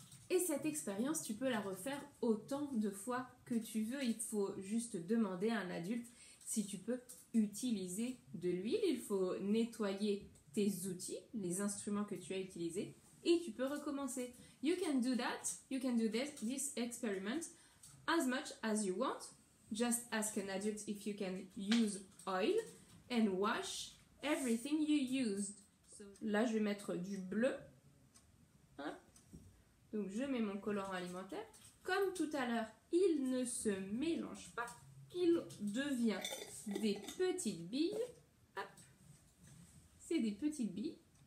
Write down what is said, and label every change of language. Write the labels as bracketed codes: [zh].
[fr] Et cette expérience, tu peux la refaire autant de fois que tu veux. Il faut juste demander à un adulte si tu peux utiliser de l'huile. Il faut nettoyer tes outils, les instruments que tu as utilisés, et tu peux recommencer. [en] You can do that. You can do this experiment as much as you want. Just ask an adult if you can use oil and wash everything you used. [fr] So, là, je vais mettre du bleu. Hein? Donc, je mets mon colorant alimentaire. Comme tout à l'heure, il ne se mélange pas. Il devient des petites billes. Hop. C'est des petites billes.